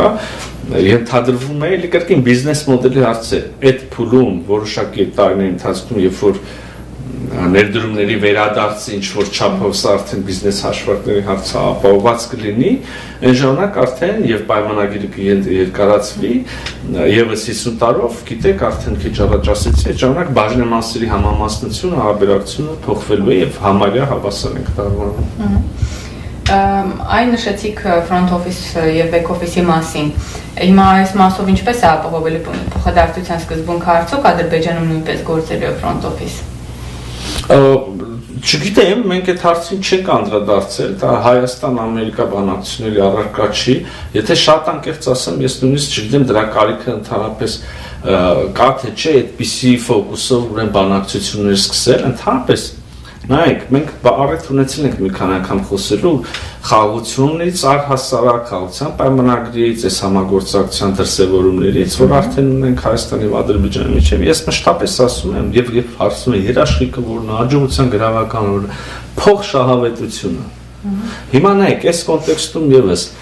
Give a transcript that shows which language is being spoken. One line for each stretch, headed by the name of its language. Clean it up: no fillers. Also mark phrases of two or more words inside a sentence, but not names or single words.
Armenian: ենթադրվում է էլի կրկին բիզնես մոդելի հարց է, այդ փուլում որոշակի տարիների ընթացքում, երբ որ ներդրումների վերադարձը ինչ որ չափով սա արդեն բիզնես հաշվարկների հարցը ապահովված կլինի, այն ժամանակ արդեն եւ պայմանագիրը կերկարացվի եւս 50 տարով, գիտեք, արդեն քիչ առաջ ասեցի, այդ ժամանակ բաժնեմասերի համամասնությունը, հարաբերակցությունը փոխվելու է եւ համարյա հավասար ենք դառնալու։ Այն նշեցիք
English: front office
Armenian: եւ
English: back office-
Armenian: ի մասին։ Հիմա այս մասով ինչպես է ապահովելու փոխադարձության սկզբունքը արդյոք Ադրբեջանում նույնպես գործելու է
English: front office։
Armenian: Չգիտեմ, մենք այդ հարցին չենք անդրադարձել, դա Հայաստան-Ամերիկա բանակցությունների առարկա չի, եթե շատ անկեղծ ասեմ, ես նույնիսկ չգիտեմ դրա կարիքը ընդհանրապես կա թե չէ այդպիսի ֆոկուսով ուրեմն բանակցություններ սկսել, ընդհանրապես նայեք, մենք առիթ ունեցել ենք մի քանի անգամ խոսելու խաղաղությունից, առհասարակ խաղաղության պայմանագրից, այս համագործակցության դրսևորումներից, որ արդեն ունենք Հայաստանի եւ Ադրբեջանի միջեւ։ Ես մշտապես ասում եմ եւ հարցում եմ երաշխիքը որն է հաջողության գրավական օրը փող շահավետությունը։ Հիմա նայեք, այս կոնտեքստում եւս